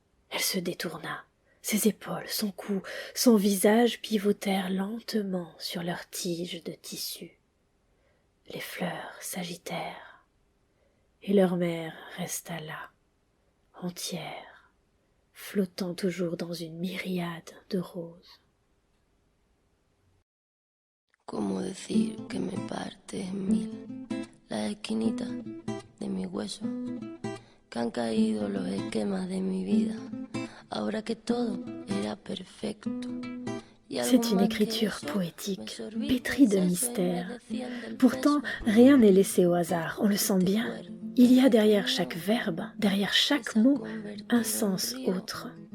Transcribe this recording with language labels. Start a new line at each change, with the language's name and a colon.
French: Elle se détourna, ses épaules, son cou, son visage pivotèrent lentement sur leurs tiges de tissu. Les fleurs s'agitèrent, et leur mère resta là, entière, flottant toujours dans une myriade de roses.
Spanish: ¿Cómo decir que me partes en mil las esquinitas de mi hueso? Que han caído los esquemas de mi vida, ahora que todo era perfecto.
French: C'est une écriture poétique, pétrie de mystère. Pourtant, rien n'est laissé au hasard, on le sent bien. Il y a derrière chaque verbe, derrière chaque mot, un sens autre.